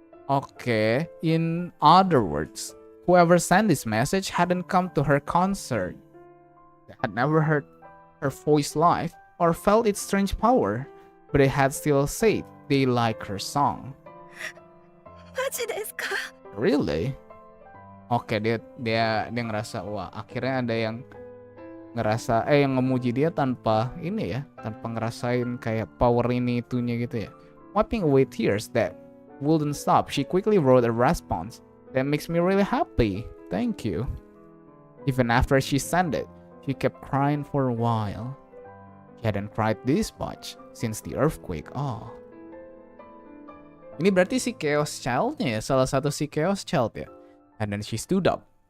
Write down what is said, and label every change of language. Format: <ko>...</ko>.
<en>Okay. In other words, Whoever sent this message hadn't come to her concert. They had never heard her voice live or felt its strange power, but they had still said they like her song.</en> <ja>マジですか？</ja> <en>Really?</en> <id>Oke, dia ngerasa wah, akhirnya ada yang ngerasa yang ngemuji dia tanpa ini ya, tanpa ngerasain kayak power ini itunya gitu ya.</id> <en>Wiping away tears that wouldn't stop, she quickly wrote a response. That makes me really happy. Thank you. Even after she sent it, she kept crying for a while. She hadn't cried this much since the earthquake.</en> <id>Oh. Ini berarti si Chaos Child-nya ya, salah satu si Chaos Child ya.</id> <en>And then she stood up.</en>